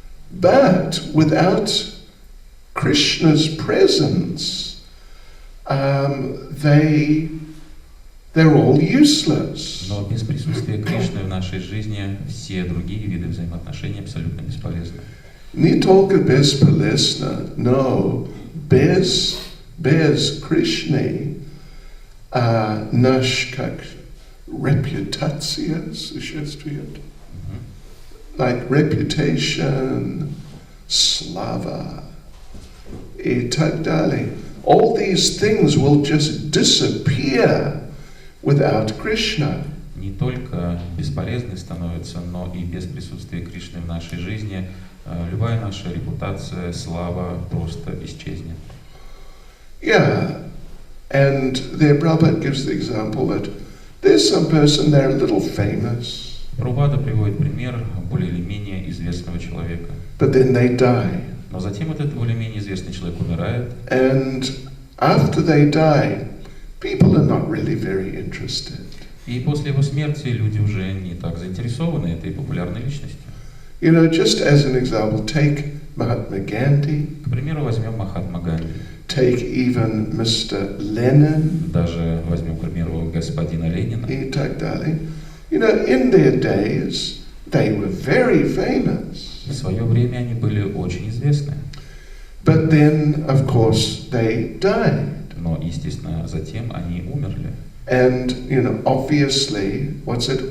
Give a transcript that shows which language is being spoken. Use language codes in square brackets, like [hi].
[en] But without Krishna's presence, they're all useless. [ru] Но без присутствия Кришны в нашей жизни все другие виды взаимоотношений абсолютно бесполезны. Не только бесполезно, но без Кришны наш как репутация существует. [en] Like reputation, slava, [ru] и так далее. [en] All these things will just disappear without Krishna. [ru] Не только бесполезны становятся, но и без присутствия Кришны в нашей жизни любая наша репутация, слава просто исчезнет. [en] Yeah, and there Prabhupada gives the example that there's some person, they're a little famous. [ru] Прабхупада приводит пример более или менее известного человека. [en] But then they die. [ru] Но затем этот более или менее известный человек умирает. [en] And after they die, people are not really very interested. [ru] И после его смерти люди уже не так заинтересованы этой популярной личностью. [en] You know, just as an example, take Mahatma Gandhi. [ru] К примеру, возьмем Махатма Ганди. [en] Take even Mr. Lenin. [ru] Даже возьмем, к примеру, господина Ленина. И так далее. [en] You know, in their days, they were very famous. [ru] В свое время они были очень известны. [en] But then, of course, they died. [ru] Но, естественно, затем они умерли. [en] And, you know, obviously, what's it?